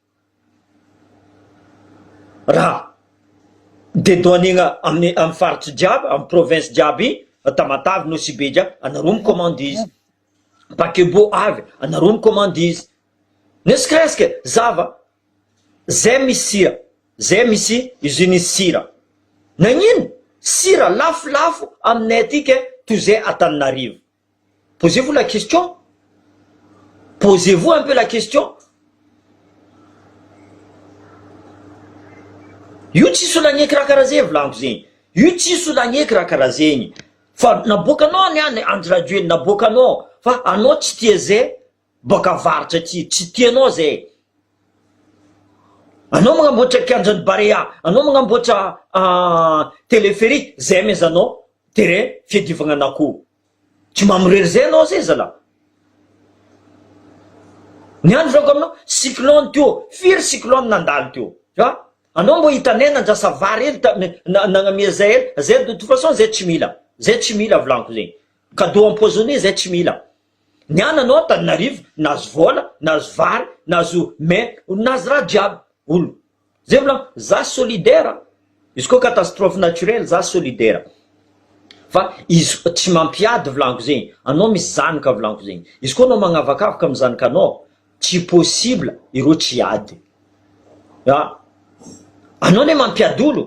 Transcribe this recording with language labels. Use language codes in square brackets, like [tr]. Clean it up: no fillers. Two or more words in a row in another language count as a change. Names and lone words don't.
[mg] Raha dédouanegna amin'ny faritry jiaby, amin'ny province jiaby, Tamatavy, Nosy be jiaby, anareo micommande izy. Pakebo avy, anareo micommande izy. Nesikresika zava, zay misy sira, zay misy usine sira. Nagnino? Sira lafolafo aminay atyke toy zay Antananarivo. [fr] Posez-vous la question? Posez-vous un peu la question? [mg] Io tsisy olo agneky raha karaha zay volaniko zegny. Io tsisy olo agneky raha karaha zegny. Fa naboakanao niany andradueny naboakanao. Fa anao tsy tia zay, boka varitra aty, tsy tianao zay. Anao magnamboatra kianjan'ny Barea, anao magnamboatra téléphérique, zay mezanao terrain fiadivagna an'akoho. Tsy mamoriry zay anao zay zala. Niany volako aminao, cyclone teo, firy cyclone nandalo teo. Ha? Anao mbo hitanay nandrasa vary hely nagnamia zay hely, zay [fr] de toute façon [mg] zay tsy mila. Zay tsy mila volaniko zegny. [fr] Cadeau empoisonné [mg] zay tsy mila. Niany anao Antananarivo, nazo vola, nazo vary, nazo mais, nazo raha jiaby. Olo. Zay volaniko, za solidaire. Izy koa [fr] catastrophe naturelle, [mg] za solidaire. Fa izy tsy mampiady volaniko zegny. Anao misy zanaka volaniko zegny. Izy koa anao magnavakavaka amin'ny zanaka anao, tsy possible ireo tsy iady. Ya. Anao ne mampiady olo.